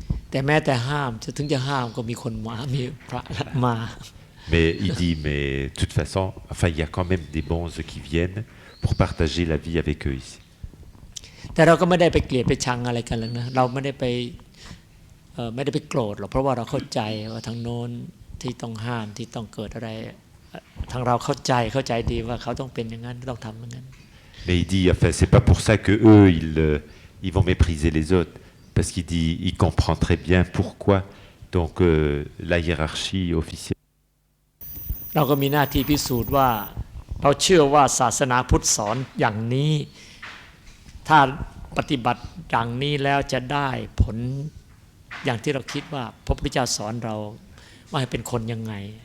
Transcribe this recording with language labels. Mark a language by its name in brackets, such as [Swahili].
[Thai] แต่แม้แต่ห้ามถึงจะห้ามก็มีคนมามีพระมา [French] Mais il dit, mais de toute façon, enfin, il y a quand même des bonzes qui viennent pour partager la vie avec eux ici. [Thai] แต่เราก็ไม่ได้ไปเกลียดไปชังอะไรกันเลยนะเราไม่ได้ไปโกรธหรอกเพราะว่าเราเข้าใจว่าทางโน้นที่ต้องห้ามที่ต้องเกิดอะไรทางเราเข้าใจดีว่าเขาต้องเป็นอย่างนั้นต้องทำอย่างนั้น [French] Mais il dit, enfin, c'est pas pour ça que eux ils vont mépriser les autres, parce qu'il dit, il comprend très bien pourquoi donc la hiérarchie officielle. [Thai] เราก็มีหน้าที่พิสูจน์ว่าเราเชื่อว่าศาสนาพุทธสอนอย่างนี้ถ้าปฏิบัติอย่างนี้แล้วจะได้ผลอย่างที่เราคิดว่าพระพุทธเจ้าสอนเราว่าให้เป็นคนยังไง